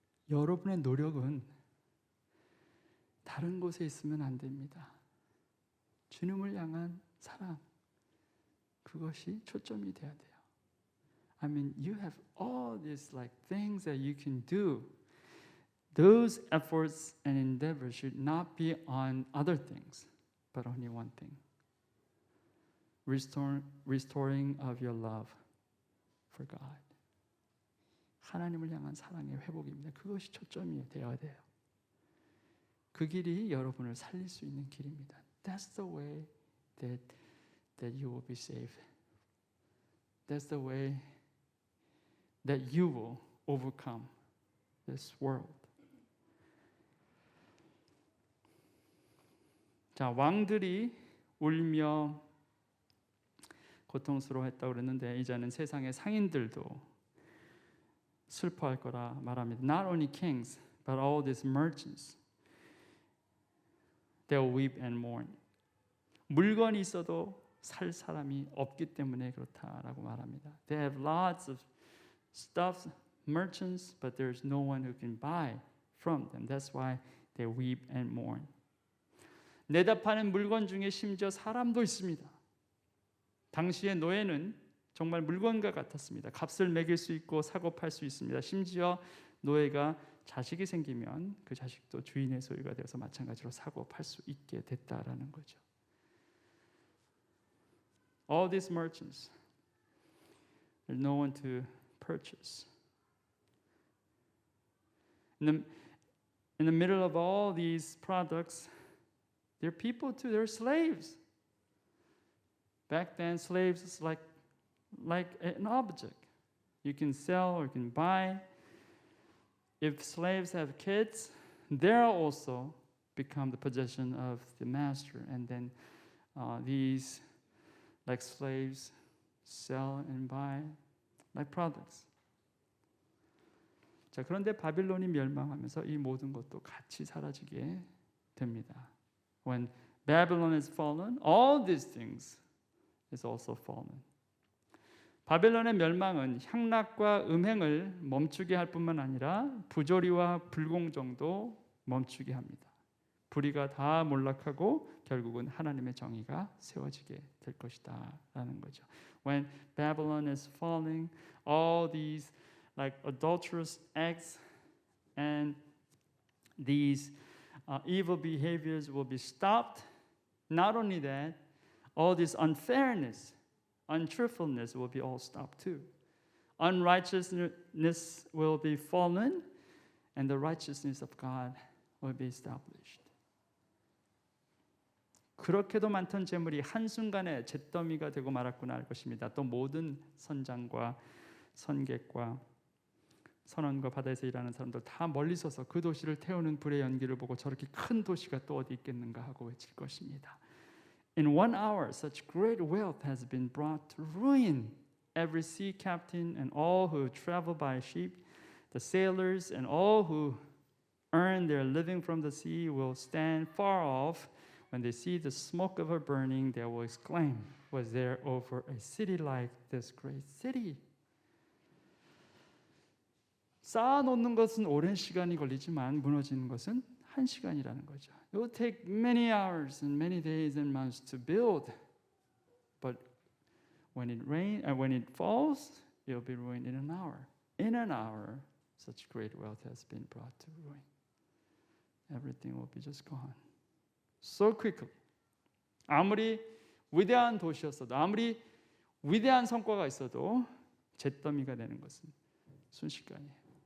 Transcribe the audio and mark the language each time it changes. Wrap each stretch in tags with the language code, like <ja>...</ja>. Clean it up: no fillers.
<ko>여러분의 노력은 다른 곳에 있으면 안 됩니다. 주님을 향한 사랑, 그것이 초점이 돼야 돼요.</ko> <en>I mean, you have all these like things that you can do. Those efforts and endeavors should not be on other things, but only one thing. Restoring of your love for God.</en> <ko>하나님을 향한 사랑의 회복입니다. 그것이 초점이 되어야 돼요. 그 길이 여러분을 살릴 수 있는 길입니다.</ko> <en>That's the way that you will be saved. That's the way that you will overcome this world.</en> <ko>자, 왕들이 울며 고통스러워했다고 그랬는데 이제는 세상의 상인들도 슬퍼할 거라 말합니다.</ko> <en>Not only kings, but all these merchants. They'll weep and mourn.</en> <ko>물건이 있어도 살 사람이 없기 때문에 그렇다라고 말합니다.</ko> <en>They have lots of stuff, merchants, but there's no one who can buy from them. That's why they weep and mourn.</en> <ko>내다 파는 물건 중에 심지어 사람도 있습니다. 당시의 노예는 정말 물건과 같았습니다. 값을 매길 수 있고 사고 팔 수 있습니다. 심지어 노예가 자식이 생기면 그 자식도 주인의 소유가 되어서 마찬가지로 사고 팔 수 있게 됐다라는 거죠.</ko> <en>All these merchants, there's no one to purchase. In the middle of all these products, there are people too. They're slaves. Back then, slaves is like an object. You can sell or you can buy. If slaves have kids, they'll also become the possession of the master. And then these like slaves sell and buy like products.</en> <ko>자, 그런데 바빌론이 멸망하면서 이 모든 것도 같이 사라지게 됩니다.</ko> <en>When Babylon is fallen, all these things is also fallen.</en> <ko>바벨론의 멸망은 향락과 음행을 멈추게 할 뿐만 아니라 부조리와 불공정도 멈추게 합니다. 불의가 다 몰락하고 결국은 하나님의 정의가 세워지게 될 것이다 라는 거죠.</ko> <en>When Babylon is falling, all these like adulterous acts and these evil behaviors will be stopped. Not only that, all this unfairness, untruthfulness will be all stopped too. Unrighteousness will be fallen, and the righteousness of God will be established.</en> <ko>그렇게도 많던 재물이 한순간에 잿더미가 되고 말았구나 할 것입니다. 또 모든 선장과 선객과 선원과 바다에서 일하는 사람들 다 멀리 서서 그 도시를 태우는 불의 연기를 보고 저렇게 큰 도시가 또 어디 있겠는가 하고 외칠 것입니다.</ko> <en>In 1 hour, such great wealth has been brought to ruin. Every sea captain and all who travel by ship The sailors and all who earn their living from the sea will stand far off. When they see the smoke of her burning, they will exclaim, was there over a city like this great city?</en> <ko>쌓아놓는 것은 오랜 시간이 걸리지만 무너지는 것은 한 시간이라는 거죠.</ko> <en>It will take many hours and many days and months to build, but when it falls, it will be ruined in an hour. In an hour, such great wealth has been brought to ruin. Everything will be just gone. So quickly.</en> <ko>아무리 위대한 도시였어도 아무리 위대한 성과가 있어도 잿더미가 되는 것은 순식간이에요.</ko>